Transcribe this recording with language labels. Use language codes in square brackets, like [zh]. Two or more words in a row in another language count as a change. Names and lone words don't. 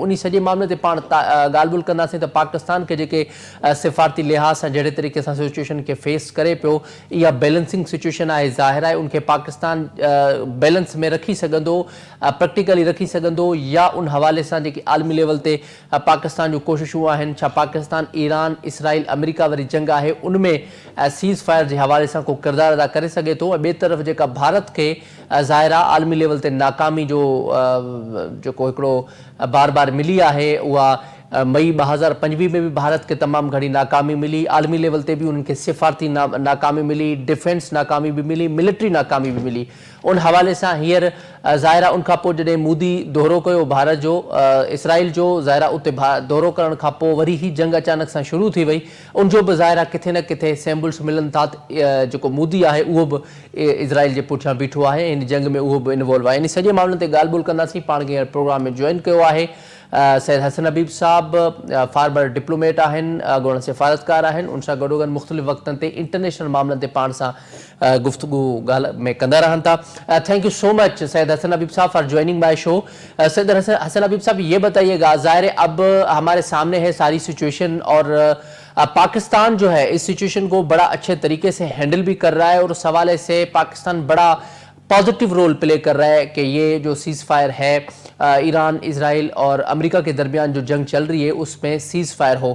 [sd] उन सॼे मामले ते पाण ॻाल्हि ॿोल कंदासीं त पाकिस्तान खे जेके सिफ़ारती लिहाज़ सां जहिड़े तरीक़े सां सिचुएशन खे फेस करे पियो, इहा [en] balancing situation [sd] आहे, ज़ाहिर आहे उनखे पाकिस्तान बैलेंस में रखी सघंदो, प्रैक्टिकली रखी सघंदो या उन हवाले सां जेकी आलमी लेवल ते पाकिस्तान जूं कोशिशूं आहिनि, छा पाकिस्तान ईरान इसराइल अमेरिका वारी जंग आहे उनमें [en] cease fire [sd] जे हवाले सां को किरदारु अदा करे सघे थो। ऐं ॿिए तरफ़ जेका भारत खे ज़ाहिर आहे आलमी लेवल ते नाकामी जो जेको हिकिड़ो बार बार मिली आहे, उहा मई 2025 में भी भारत के तमाम घणी नाकामी मिली, आलमी लेवल ते भी उनके सिफारती नाकामी मिली, डिफेंस नाकामी भी मिली, मिलिट्री नाकामी भी मिली। उन हवाले से हींअर ज़ाहिरा उनखां पोइ जॾहिं मोदी दौरो कयो भारत जो इसराइल जो, ज़ाहिरा उते दौरो करण खां पोइ वरी ही जंग अचानक सां शुरू थी वई, उनजो भी ज़ाहिरा किथे न किथे सैम्बल्स मिलनि था जेको मोदी आहे उहो बि इसराइल जे पुठियां बीठो आहे, इन जंग में उहो बि इन्वॉल्व आहे। इन सॼे मामले ते ॻाल्हि ॿोल कंदासीं। पाण खे प्रोग्राम में जॉइन कयो आहे सैयद हसन हबीब साहब, [en] former diplomat [sd] आहिनि, अॻूणा सिफ़ारतकार आहिनि, उन सां गॾोगॾु मुख़्तलिफ़ वक़्तनि ते इंटरनेशनल मामलनि ते पाण सां गुफ्तगू ॻाल्हि में कंदा रहनि था। [en] Thank you so much Syed Hassan Habib Sahib for joining my show. [ur] سید حسن حبیب صاحب، یہ بتائیے گا، ظاہر ہے اب ہمارے سامنے ہے ساری سچویشن اور پاکستان جو ہے اس سچویشن کو بڑا اچھے طریقے سے ہینڈل بھی کر رہا ہے اور اس حوالے سے پاکستان بڑا [en] positive role play [ur] کر رہا ہے کہ یہ جو [en] cease fire [ur] ہے ایران، اسرائیل اور امریکہ کے درمیان جو جنگ چل رہی ہے اس میں [en] cease fire [ur] ہو.